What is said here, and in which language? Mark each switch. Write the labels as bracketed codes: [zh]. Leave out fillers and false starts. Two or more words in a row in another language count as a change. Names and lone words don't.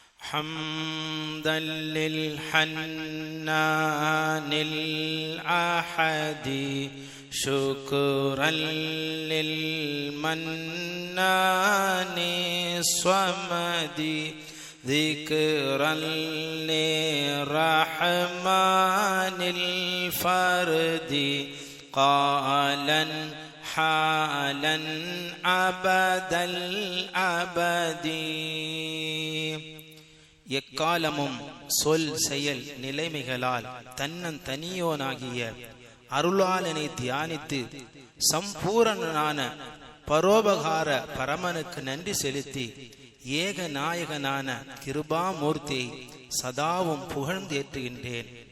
[ar] حمدا للحنان الأحد شكرا للمنان الصمد ذكرا للرحمن الفرد قالا حالا أبد الأبد. [ta] எக்காலமும் சொல் செயல் நிலைமைகளால் தனியோனாகிய அருளாளனை தியானித்து சம்பூரணனான பரோபகார பரமனுக்கு நன்றி செலுத்தி ஏக நாயகனான கிருபாமூர்த்தியை சதாவும் புகழ்ந்தேற்றுகின்றேன்.